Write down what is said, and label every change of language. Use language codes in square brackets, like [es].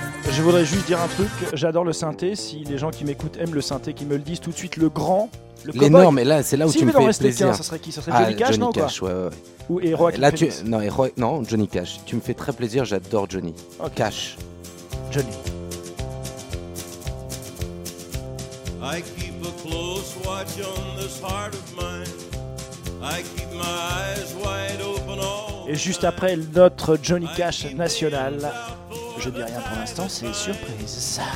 [fr] Je voudrais juste dire un truc, j'adore le synthé, si les gens qui m'écoutent aiment le synthé, qu'ils me le disent tout de suite, le grand, le l'énorme, et là c'est là où si tu me fais plaisir. Si il ça serait qui? Ça serait Johnny Cash, Johnny non Johnny Cash, ouais, ouais. Ou Héroïque. Non, Johnny Cash, tu me fais très plaisir, j'adore Johnny. Okay. Cash. Johnny. [en] I keep a close watch on this heart of mine. I keep my eyes wide open all. [fr] Et juste après notre Johnny Cash national, je dis rien pour l'instant, c'est surprise.